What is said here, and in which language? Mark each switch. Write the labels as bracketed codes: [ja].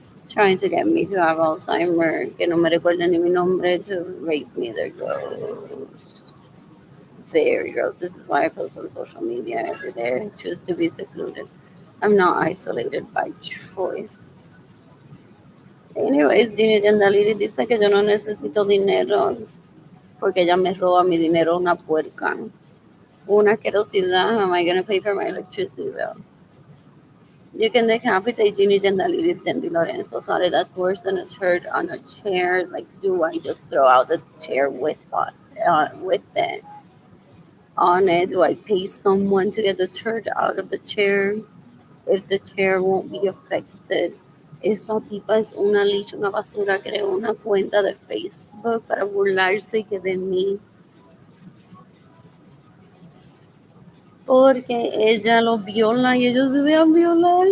[en] Trying to get me to have Alzheimer, [es] que no me recuerden ni mi nombre, [en] to rape me. They're gross. Very gross. This is why I post on social media every day. I choose to be secluded. I'm not isolated by choice. [es] Anyways, Gina Yandaliri dice que yo no necesito dinero porque ella me roba mi dinero, una puerca. Una asquerosidad. [en] How am I going to pay for my electricity bill? You can decapitate Ginny Gendalides Dendi Lorenzo. Sorry, that's worse than a turd on a chair. It's like, do I just throw out the chair with it on it? Do I pay someone to get the turd out of the chair if the chair won't be affected? [es] Esa tipa es una licha, una basura. Creó una cuenta de Facebook para burlarse que de mí. Porque ella los viola y ellos se dejan violar.